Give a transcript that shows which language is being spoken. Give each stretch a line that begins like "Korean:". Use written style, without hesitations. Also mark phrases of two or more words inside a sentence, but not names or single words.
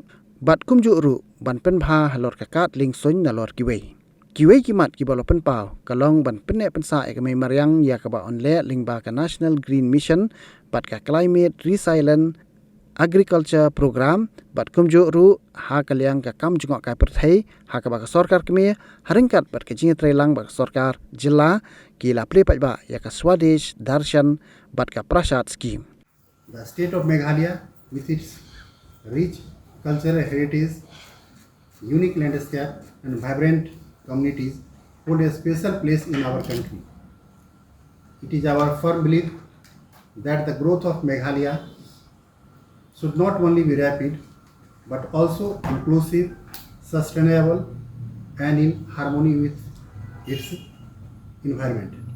Khasi: bat kumju ru ban penbha halor ka kat ling soin na lor kiwei kimat ki balo penpau kalong ban penne pensa ekame maryang yakaba on le lingba ka National Green Mission bat ka Climate Resilient Agriculture Program bat kumju ru ha kalyang ka kam jungok ka perthai ha ka ba Sorkar Kmie haringkat bat ka jing trelang ba Sorkar jilla ki la ple pa ya ka Swadesh Darshan bat ka Prasad scheme.
English: The state of Meghalaya with its rich cultural heritage, unique landscape and vibrant communities hold a special place in our country. It is our firm belief that the growth of Meghalaya should not only be rapid but also inclusive, sustainable and in harmony with its environment.